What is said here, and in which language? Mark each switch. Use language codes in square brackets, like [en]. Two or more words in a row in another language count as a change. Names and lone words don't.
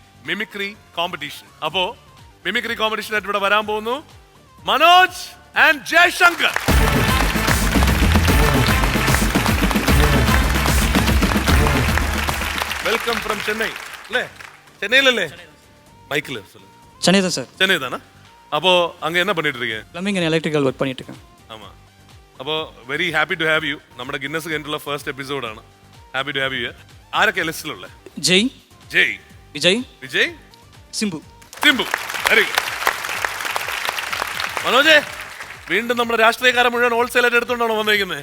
[en] mimicry competition. [ml] അപ്പോ [en] mimicry competition [ml] ആയിട്ട് ഇവിടെ വരാൻ പോകുന്നു മനോജ് ആൻഡ് ജയശങ്കർ. [en] welcome from Chennai അല്ലേ? [ml] ചെന്നൈയിലല്ലേ? [ta] மைக்கில் சொல்லுங்க. சென்னை தான் சார். சென்னை தானே? அப்போ அங்கே என்ன பண்ணிட்டு இருக்கீங்க? [en] plumbing and electrical work [ta] பண்ணிட்டு இருக்கேன். ஆமாம். [ml] അപ്പോൾ [en] very happy to have you. [ml] നമ്മുടെ ഗിന്നസ് കഴിഞ്ഞിട്ടുള്ള ഫസ്റ്റ് എപ്പിസോഡാണ്. [en] happy to have you. [ml] ആരൊക്കെ ലിസ്റ്റിലുള്ള? ജയ്, ജയ്, വിജയ്, സിംബു. [en] very good. [ml] മനോജേ, വീണ്ടും നമ്മുടെ രാഷ്ട്രീയക്കാരെ മുഴുവൻ ഹോൾസെയിലായിട്ട് എടുത്തോണ്ടാണോ വന്നിരിക്കുന്നത്?